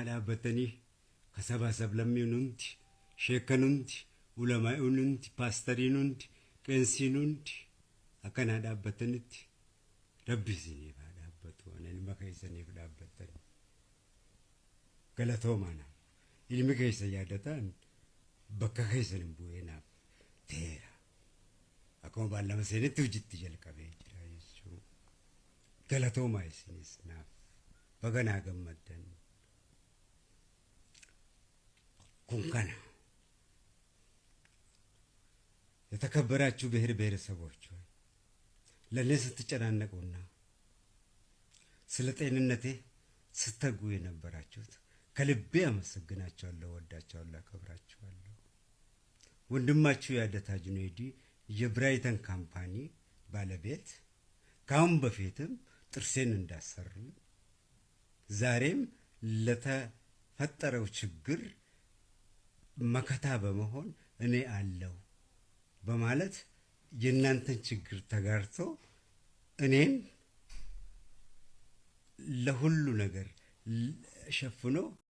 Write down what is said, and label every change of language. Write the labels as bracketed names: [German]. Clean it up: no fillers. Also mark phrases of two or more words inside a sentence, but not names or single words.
[Oromo] dhaabbatanii kasabaa sablammiin hundi sheekan hundi ulamaa'uun hundi paastariin hundi qeensiin hundi akka naa dhaabbatanitti rabbi isiniif haa dhaabbatu ani ilma keessaniif dhaabbatan galatoomaana ilmi keessa yaadataan bakka keessan bu'eenaaf teera akkuma baallama seenitti hojiitti jalqabee jira jechuudha. Galatoomaa isinis naaf baga naa gammaddan kun kana [Amharic] የተከበራችሁ ብሔር ብሔረሰቦች ሆይ ለእኔ ስትጨናነቁና ስለ ጤንነቴ ስትተጉ የነበራችሁት ከልቤ አመሰግናችኋለሁ፣ ወዳችኋለሁ፣ አከብራችኋለሁ። ወንድማችሁ ያደታ ጁኔዲ የብራይተን ካምፓኒ ባለቤት ካሁን በፊትም ጥርሴን እንዳሰሩኝ ዛሬም ለተፈጠረው ችግር መከታ በመሆን እኔ አለው በማለት የእናንተን ችግር ተጋርቶ እኔን ለሁሉ ነገር ሸፍኖ